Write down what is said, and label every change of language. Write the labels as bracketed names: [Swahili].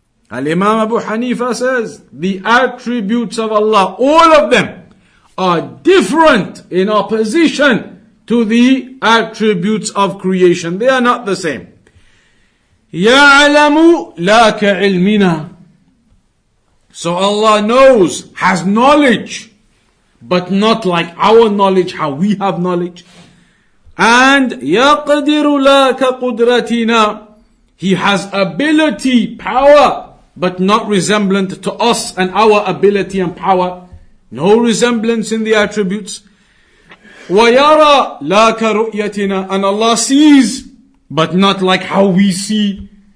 [English] Al-Imam Abu Hanifa says, the attributes of Allah, all of them, are different in opposition to the attributes of creation. They are not the same. [Arabic] يَعْلَمُ لَا كَعِلْمِنَا. [English] So Allah knows, has knowledge, but not like our knowledge, how we have knowledge. And [Arabic] يَقْدِرُ لَا كَقُدْرَتِنَا. [English] He has ability, power, but not resemblant to us and our ability and power. No resemblance in the attributes. [Arabic] وَيَرَى لَا كَرُؤْيَتِنَا. [English] And Allah sees, but not like how we see.